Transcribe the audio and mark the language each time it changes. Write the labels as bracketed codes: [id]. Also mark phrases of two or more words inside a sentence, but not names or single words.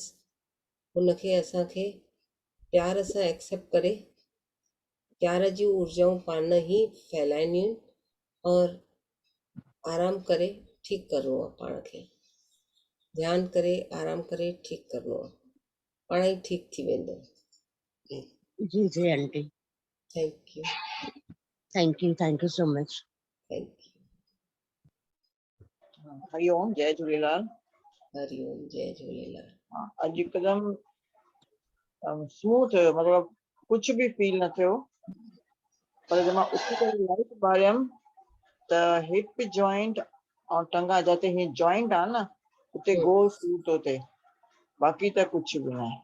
[sd] हुनखे असांखे प्यार सां एक्सेप्ट करे प्यार जी ऊर्जाऊं पाण ई फैलाइणियूं और आराम करे ठीकु करिणो आहे पाण खे, ध्यानु करे आराम करे ठीकु करिणो आहे, पाण ई ठीकु थी वेंदो। जी जी आंटी, [en] thank you thank you so much. thank you. [sd] हरिओम, जय झूलेलाल। हरिओम, जय झूलेलाल। अॼु हिकदमि स्मूथ हुयो, मतिलबु कुझु बि फील न थियो, पर जब मां उथी करे लाइट ॿारियमि त [en] hip joint [sd] ऐं टंगा जिते हीअं जॉइंट आहे न, उते गोल सूर थो थिए, बाक़ी त कुझु बि न आहे।